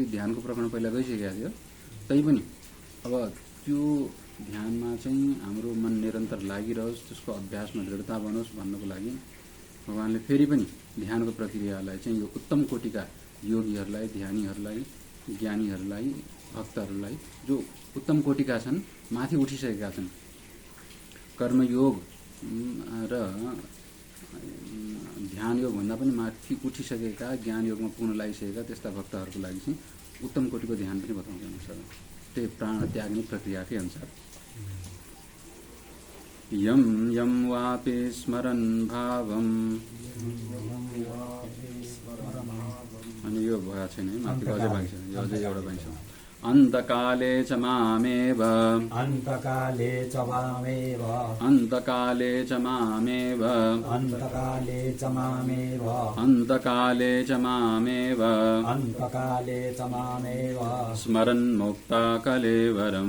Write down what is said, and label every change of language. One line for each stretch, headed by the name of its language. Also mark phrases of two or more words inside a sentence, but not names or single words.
Nepali: ध्यानको प्रकरण पहिला गइसकेको थियो तैपनि अब त्यो ध्यानमा चाहिँ हाम्रो मन निरन्तर लागिरहोस्, त्यसको अभ्यासमा दृढता बनोस् भन्नको लागि भगवानले फेरि पनि ध्यानको प्रक्रियालाई चाहिँ यो उत्तम कोटिका योगीहरूलाई, ध्यानीहरूलाई, ज्ञानीहरूलाई, भक्तहरूलाई जो उत्तम कोटिका छन्, माथि उठिसकेका छन्, कर्मयोग र ध्यान योग भन्दा पनि माथि उठिसकेका, ज्ञान योगमा पुग्न लागिसकेका त्यस्ता भक्तहरूको लागि चाहिँ उत्तम कोटिको ध्यान पनि बताउँछ। त्यही प्राण त्याग्ने प्रक्रियाकै अनुसार
Sanskrit: यम यम वापि स्मरन् भावम्
Nepali: अनि यो भएको छैन है, माथिको अझै बाँकी छ, यो अझै एउटा बाँकी छ।
Sanskrit: अन्तकाले च मामेव अन्तकाले च मामेव अन्तकाले च मामेव अन्तकाले च मामेव अन्तकाले च मामेव अन्तकाले च मामेव स्मरन् मुक्ता कलेवरम्